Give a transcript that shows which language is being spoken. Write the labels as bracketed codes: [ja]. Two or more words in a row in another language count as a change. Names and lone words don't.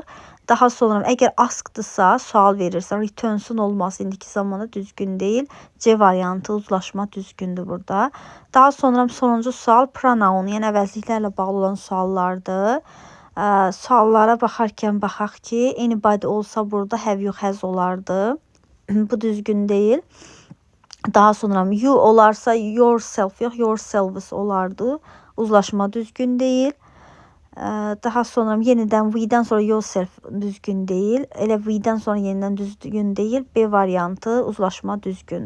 [az] Daha sonra əgər askdırsa, sual verirsə, returns-un olması indiki zamanda düzgün deyil. C variantı uzlaşma düzgündür burada. Daha sonra sonuncu sual pronoun, yəni əvəzliklərlə bağlı olan suallardır. Suallara baxarkən baxaq ki, anybody olsa burada [en] have you has [az] olardı. Bu düzgün değil. Daha sonra you olarsa yourself yox, yourselves olardı. Uzlaşma düzgün değil. Daha sonra yenidən we'dən sonra yourself düzgün değil. Elə we'dən sonra yenidən düzgün değil. B variantı uzlaşma düzgündür.